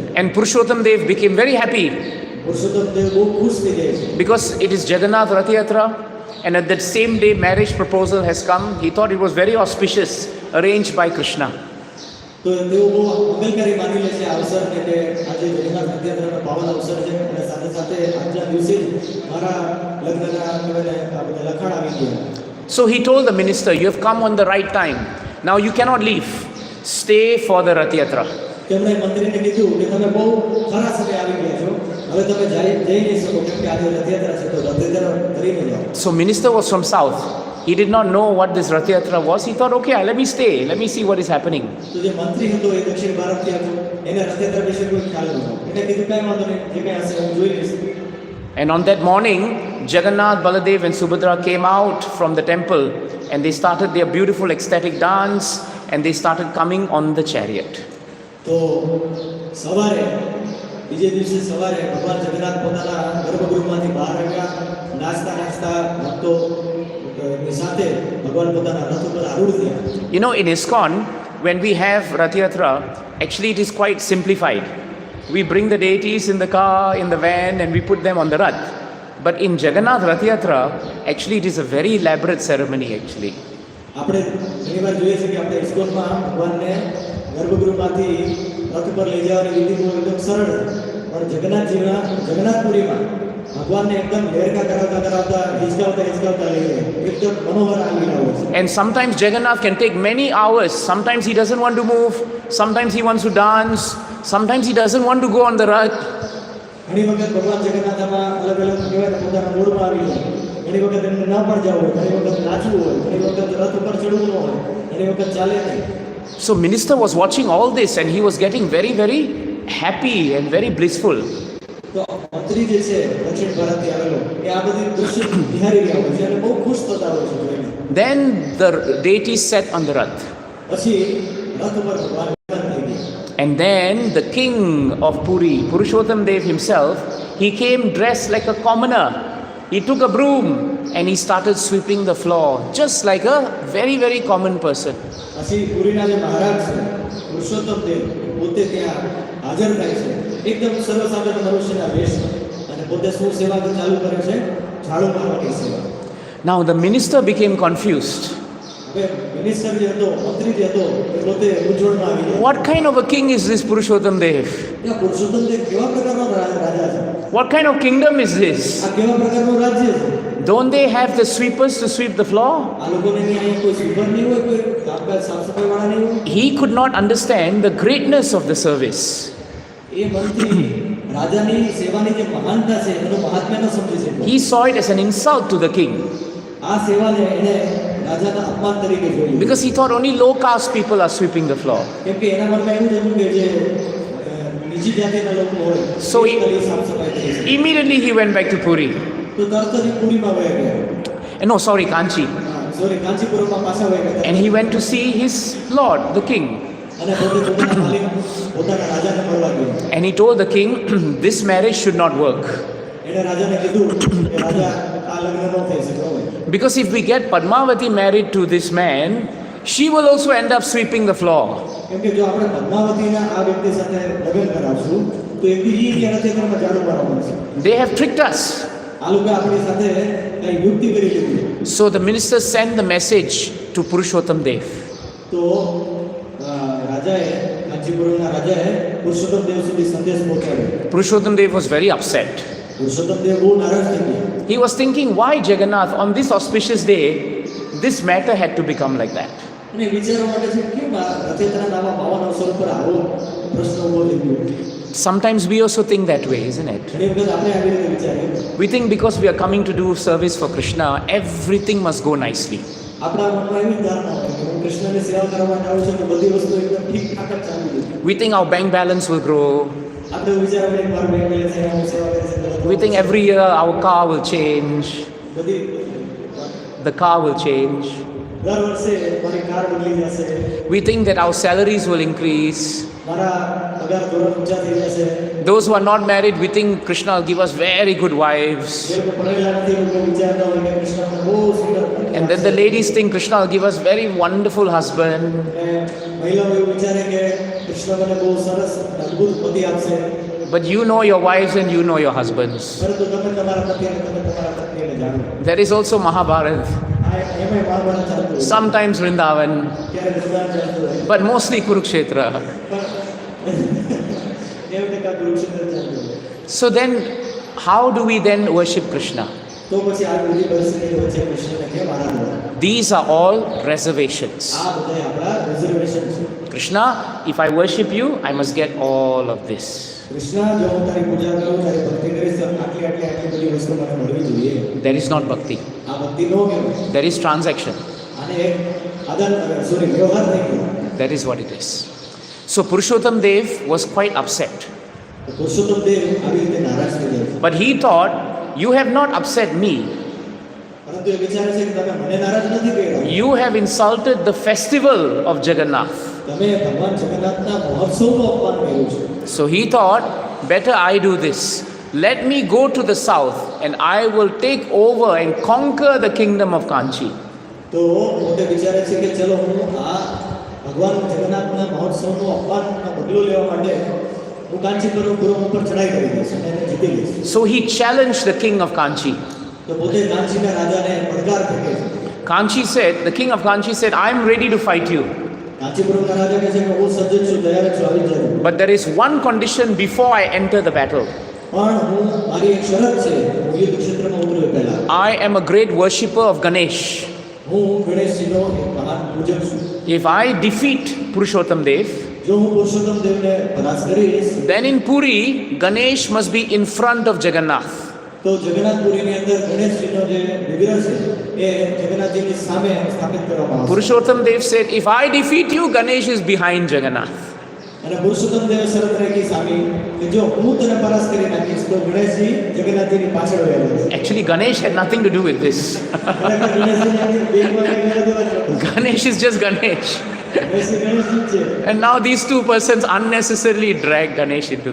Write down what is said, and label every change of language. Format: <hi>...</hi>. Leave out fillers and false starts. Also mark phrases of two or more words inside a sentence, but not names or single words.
<en>And Purushottam Dev became very happy</en> <gu>પુરુષોત્તમ દેવ બહુ ખુશ થઈ જાય છે</gu> <en>because it is Jagannath Rath Yatra, and at that same day marriage proposal has come. He thought it was very auspicious, arranged by Krishna.</en> <gu>તો તેઓ બહુ મંગલકારી માની લે છે આ અવસરને કે આજે જગન્નાથ રથયાત્રાનો પાવન અવસર છે અને સાથે સાથે આજના દિવસે જ મારા લગ્નના આ બધા લખાણ આવી ગયા.</gu> <en>So he told the minister, "You have come on the right time. Now you cannot leave. Stay for the Rath Yatra."</en> <gu>તેમણે મંત્રીને કીધું કે તમે બહુ ખરા સમય આવી ગયા છો, હવે તમે જઈ નહીં શકો કેમ કે આજે રથયાત્રા છે તો રથયાત્રા કરીને જાઓ.</gu> <en>So minister was from south. He did not know what this Rath Yatra was. He thought, okay, let me stay. Let me see what is happening.</en> <gu>તો જે મંત્રી હતો એ દક્ષિણ ભારતથી હતો, એને રથયાત્રા વિશે કોઈ ખ્યાલ નહોતો. એને કીધું કાંઈ વાંધો નહીં, જે કાંઈ હશે હું જોઈ લઈશ.</gu> <en>And on that morning, Jagannath, Baldev and Subhadra came out from the temple and they started their beautiful ecstatic dance and they started coming on the chariot.</en> <gu>તો સવારે બીજે દિવસે સવારે ભગવાન જગન્નાથ પોતાના ગર્ભગૃહમાંથી બહાર આવ્યા, નાચતા નાચતા ભક્તોની સાથે ભગવાન પોતાના રથ ઉપર આરૂઢ થયા.</gu> <en>You know, in ISKCON, when we have Rath Yatra, actually it is quite simplified. We bring the deities in the car, in the van, and we put them on the Rath. But in Jagannath Rath Yatra, actually it is a very elaborate ceremony actually.</en> <gu>આપણે ઘણીવાર જોઈએ છે કે આપણે ઇસ્કોનમાં ભગવાનને ગર્ભગૃહમાંથી રથ ઉપર લઈ જવાની વિધિ બહુ એકદમ સરળ છે, પણ જગન્નાથપુરીમાં ભગવાનને એકદમ લેરકા કરાવતા કરાવતા હિચકાવતા લઈ જાય, એકદમ મનોહર આ લીલા હોય છે.</gu> <en>And sometimes Jagannath can take many hours. Sometimes he doesn't want to move. Sometimes he wants to dance. Sometimes he doesn't want to go on the Rath.</en> <gu>ઘણી વખત ભગવાન જગન્નાથમાં અલગ અલગ કહેવાય ને પોતાના મૂળમાં આવી જાય. ઘણી વખત એમને ના પણ જવું હોય, ઘણી વખત નાચવું હોય, ઘણી વખત રથ ઉપર ચડવું ન હોય, ઘણી વખત ચાલે નહીં.</gu> <en>So minister was watching all this and he was getting very, very happy and very blissful.</en> <gu>તો મંત્રી જે છે દક્ષિણ ભારતથી આવેલો એ આ બધી દૃશ્ય નિહાળી રહ્યા હોય છે અને બહુ ખુશ થતા હોય છે જોઈને.</gu> <en>Then the deities sat on the Rath.</en> <gu>પછી રથ ઉપર ભગવાન થઈ ગયા.</gu> <en>And then the king of Puri, Purushottam Dev himself, he came dressed like a commoner. He took a broom and he started sweeping the floor just like a very, very common person.</en> <gu>પછી પુરીના જે મહારાજ છે પુરુષોત્તમ દેવ પોતે ત્યાં હાજર થાય છે. એ એકદમ સર્વસાધારણ મનુષ્યના વેશમાં અને પોતે શું સેવા ચાલુ કરે છે? ઝાડુ મારવાની સેવા.</gu> <en>Now the minister became confused.</en> <gu>હવે મિનિસ્ટર જે હતો, મંત્રી જે હતો, એ પોતે મૂંઝવણમાં આવી ગયા.</gu> <en>What kind of a king is this Purushottam Dev?</en> <gu>આ પુરુષોત્તમ દેવ કેવા પ્રકારનો રાજા છે?</gu> <en>What kind of kingdom is this?</en> <gu>આ કેવા પ્રકારનું રાજ્ય છે?</gu> <en>Don't they have the sweepers to sweep the floor?</en> <gu>આ લોકોને અહીંયા કોઈ સ્વીપર નહીં હોય, કોઈ કામકાજ સાફ સફાઈવાળા નહીં હોય.</gu> <en>He could not understand the greatness of the service.</en> <gu>એ મંત્રી રાજાની સેવાની જે મહાનતા છે એનું મહાત્મ્ય ન સમજી શક્યો.</gu> <en>He saw it as an insult to the king</en> <gu>આ સેવાને એને રાજાના અપમાન તરીકે જોઈ.</gu> <en>because he thought only low caste people are sweeping the floor.</en> <gu>કેમ કે એના મનમાં એવું જ હતું કે જે નીચી જાતિના લોકો હોય</gu> <en>So</en> <gu>એ ખાલી સાફ સફાઈ કરી શકે.</gu> <en>Immediately he went back to Puri.</en> <gu>તો તરત જ પુરીમાં વયા ગયા.</gu> <en>No, sorry, Kanchi.</en> <gu>સોરી, કાંચીપુરમમાં પાછા વયા ગયા.</gu> <en>And he went to see his lord, the king.</en> <gu>અને પોતે પોતાના માલિક પોતાના રાજાને મળવા ગયો.</gu> <en>And he told the king, this marriage should not work.</en> <gu>એને રાજાને કીધું કે રાજા આ લગ્ન ન થઈ શકે હવે.</gu> <en>Because if we get Padmavati married to this man, she will also end up sweeping the floor.</en> <gu>કેમ કે જો આપણે પદ્માવતીના આ વ્યક્તિ સાથે લગ્ન કરાવશું તો એક દી એના ખેતરમાં ઝાડુ મારવાનું છે.</gu> <en>They have tricked us.</en> <gu>આ લોકો આપણી સાથે કઈ યુક્તિ કરી લીધી.</gu> <en>So the minister sent the message to Purushottam Dev.</en> <gu>તો રાજાએ કાંચીપુરમના રાજાએ પુરુષોત્તમ દેવ સુધી સંદેશ પહોંચાડ્યો.</gu> <en>Purushottam Dev was very upset.</en> <gu>પુરુષોત્તમ દેવ બહુ નારાજ થઈ ગયા.</gu> <en>He was thinking, why Jagannath, on this auspicious day, this matter had to become like that.</en> <gu>અને વિચારવા માટે છે કેમ આ રથયાત્રાના આવા પાવન અવસર પર આવો પ્રશ્ન ઉભો થઈ ગયો.</gu> <en>Sometimes we also think that way, isn't it?</en> <gu>ઘણી વખત આપણે આવી રીતે વિચારીએ.</gu> <en>We think because we are coming to do service for Krishna, everything must go nicely.</en> <gu>આપણા મનમાં એવી ધારણા હોય કે હું કૃષ્ણની સેવા કરવા માટે આવું છું તો બધી વસ્તુ એકદમ ઠીકઠાક જ ચાલુ છે.</gu> <en>We think our bank balance will grow.</en> <gu>આપણે વિચારવા કે મારું</gu> <en>bank balance</en> <gu>છે, હું સેવા કરી શકું.</gu> <en>We think every year our car will change.</en> <gu>બધી</gu> <en>The car will change.</en> <gu>દર વર્ષે મારી કાર બદલી જશે.</gu> <en>We think that our salaries will increase.</en> <gu>મારા પગાર ધોરણ ઊંચા થઈ જશે.</gu> <en>Those who are not married, we think Krishna will give us very good wives.</en> <gu>જે લોકો ભણેલા નથી એ લોકો વિચારતા હોય કે કૃષ્ણ મને બહુ સુંદર પત્ની</gu> <en>And then the</en> <gu>આપશે.</gu> <en>ladies think Krishna will give us very wonderful husband.</en> <gu>અને મહિલાઓ એવું વિચારે કે કૃષ્ણ મને બહુ સરસ અદ્ભુત પતિ આપશે.</gu> <en>But you know your wives and you know your husbands.</en> <gu>પરંતુ તમે તમારા પતિ અને તમે તમારા પત્નીને જાણો.</gu> <en>There is also Mahabharat,</en> <gu>એમાંય મહાભારત ચાલતું હોય.</gu> <en>sometimes Vrindavan,</en> <gu>ક્યારેક વૃંદાવન ચાલતું હોય.</gu> <en>but mostly Kurukshetra.</en> <gu>પણ 90% ગુરુક્ષેત્ર ચાલતું હોય.</gu> <en>So then, how do we then worship Krishna?</en> <gu>તો પછી આ બધી પરિસ્થિતિ વચ્ચે કૃષ્ણને કેમ આરાધના?</gu> <en>These are all reservations.</en> <gu>આ બધા આપણા રિઝર્વેશન છે.</gu> <en>Krishna, if I worship you, I must get all of this.</en> <gu>કૃષ્ણ, જો હું તારી પૂજા કરું, તારી ભક્તિ કરીશ તો આટલી આટલી આટલી બધી વસ્તુ મને મળવી જોઈએ.</gu> <en>There is not bhakti.</en> <gu>આ ભક્તિ ન કહેવાય.</gu> <en>There is transaction.</en> <gu>આને એક વ્યવહાર થઈ ગયો.</gu> <en>That is what it is. So Purushottam Dev was quite upset.</en> <gu>પુરુષોત્તમ દેવ આવી રીતે નારાજ થઈ જાય છે.</gu> <en>But he thought, you have not upset me.</en> <gu>પરંતુ એ વિચારે છે કે તમે મને નારાજ નથી કર્યા.</gu> <en>You have insulted the festival of Jagannath.</en> <gu>તમે ભગવાન જગન્નાથના મહોત્સવનું અપમાન કર્યું છે.</gu> <en>So he thought, better I do this. Let me go to the south and I will take over and conquer the kingdom of Kanchi.</en> <gu>તો પોતે વિચારે છે કે ચલો હું આ ભગવાન જગન્નાથના મહોત્સવનું અપમાનનો બદલો લેવા માટે હું કાંચીપુરમ ઉપર ચડાઈ કરી દઈશ અને એને જીતી લઈશ.</gu> <en>So he challenged the king of Kanchi.</en> <gu>તો પોતે કાંચીના રાજાને પડકાર ફેંકે છે.</gu> <en>Kanchi said, the king of Kanchi said, I am ready to fight you.</en> <gu>કાંચીપુરમના રાજા કહે છે કે હું સજ્જ છું, તૈયાર છું, આવી જાઓ.</gu> <en>But there is one condition before I enter the battle.</en> <gu>પણ હું મારી એક શરત છે, હું યુદ્ધ ક્ષેત્રમાં ઉતરું એ પહેલા</gu> <en>I am a great worshipper of Ganesh.</en> <gu>હું ગણેશજીનો એક મહાન પૂજક છું.</gu> <en>If I defeat Purushottam Dev,</en> <gu>જો હું પુરુષોત્તમ દેવને પરાસ્ત કરીશ</gu> <en>then in Puri, Ganesh must be in front of Jagannath.</en> <gu>તો જગન્નાથપુરીની અંદર ગણેશજીનો જે વિગ્રહ છે એ જગન્નાથજીની સામે સ્થાપિત કરવામાં આવશે.</gu> <en>Purushottam Dev said, if I defeat you, Ganesh is behind Jagannath.</en> <gu>અને પુરુષોત્તમ દેવે શરત રાખી સામે કે જો હું તને પરાસ્ત કરી નાખીશ તો ગણેશજી જગન્નાથજીની પાછળ વયા જશે.</gu> <en>Actually, Ganesh had nothing to do with this.</en> <gu>ખરેખર ગણેશજીને બેંકમાં કંઈ લેવા દેવા જ નહોતું.</gu> <en>Ganesh is just Ganesh.</en> <gu>ગણેશજી ગણેશજી જ છે.</gu> <en>And now these two persons unnecessarily drag Ganesh into the picture.</en>